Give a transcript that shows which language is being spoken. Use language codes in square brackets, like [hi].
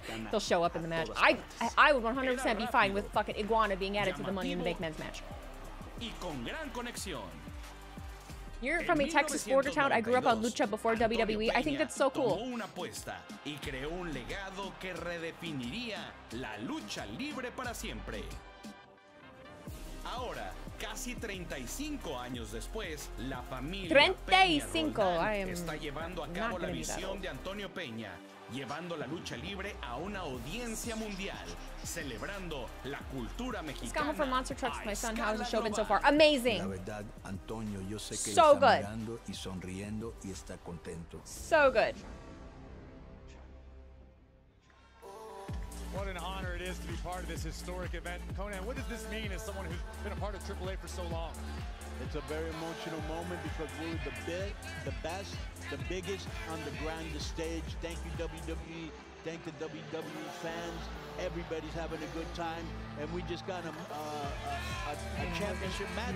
[en] They'll show up in the match. I would 100% be fine with fucking Iguana being added to the Money in the Bank men's match. [es] y con gran conexión. [en] You're from a Texas border town. I grew up on lucha before WWE. I think that's so cool. [es] Tomó una apuesta y creó un legado que redefiniría la lucha libre para siempre. Ahora, casi 35 años después, la familia 35. Peña está llevando a cabo la visión de Antonio Peña, llevando la lucha libre a una audiencia mundial, celebrando la cultura mexicana. [en] Escobar from Monster Trucks, my son. How's the show been so far? Amazing. [es] La verdad, Antonio, yo sé que [en] so good. [es] mirando y sonriendo y está contento. [en] So good. What an honor it is to be part of this historic event. Conan, what does this mean as someone who's been a part of AAA for so long? It's a very emotional moment because we're the best, the biggest on the grandest stage. Thank you, WWE. Thank the WWE fans. Everybody's having a good time, and we just got a championship match.